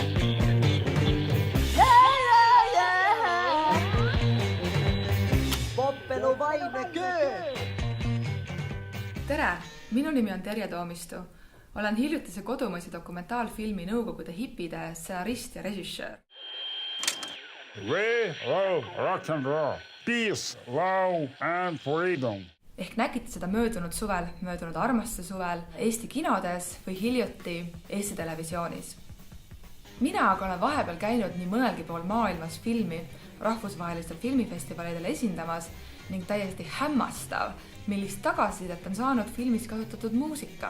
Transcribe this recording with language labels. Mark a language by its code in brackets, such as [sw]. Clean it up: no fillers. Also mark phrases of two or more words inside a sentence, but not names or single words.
[et] Poppelu vaimne köö! Tere, minu nimi on Terje Toomistu. Olen hiljutise kodumaise dokumentaalfilmi Nõukogude hipide stsenarist ja režissöör. [en] We love rock and roll, peace, love and freedom. [et] Ehk nägite seda möödunud suvel, möödunud armastuse suvel, Eesti kinodes või hiljuti Eesti televisioonis. Mina aga olen vahepeal käinud nii mõnelgi pool maailmas filmi rahvusvahelistel filmifestivalidel esindamas ning täiesti hämmastav, millist tagasisidet on saanud filmis kasutatud muusika.